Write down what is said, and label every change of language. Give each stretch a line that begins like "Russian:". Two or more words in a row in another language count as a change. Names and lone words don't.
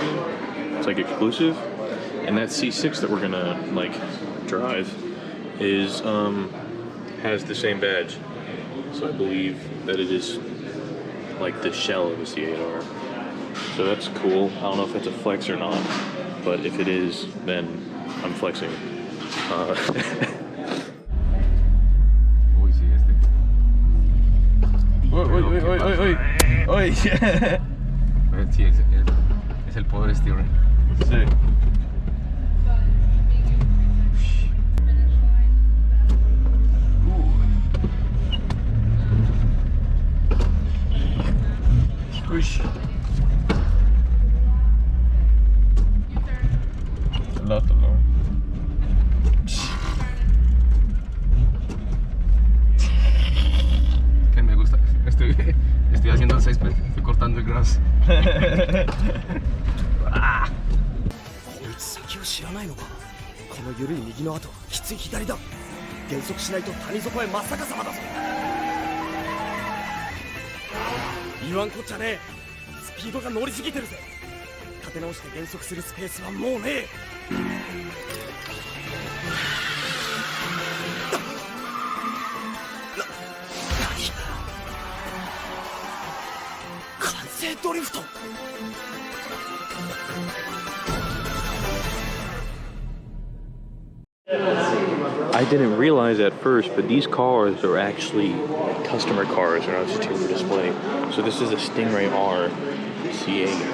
English: It's like exclusive, and that C6 that we're gonna like drive is has the same badge. So I believe that it is like the shell of a C8R. So that's cool. I don't know if it's a flex or not, but if it is, then I'm flexing. Uy,
Spanish: Sí, es el poder steering. Sí. Uy. Que me gusta, estoy haciendo el césped, estoy cortando el gras.
Japanese: 先を知らないのか。この緩い右の後、きつい左だ。減速しないと谷底へ真っ逆さまだぞ。言わんこっちゃねえ。スピードが乗りすぎてるぜ。立て直して減速するスペースはもうねえ。完成ドリフト。
English: I didn't realize at first, but these cars are actually customer cars. They're not just here for display. So this is a Stingray R C8.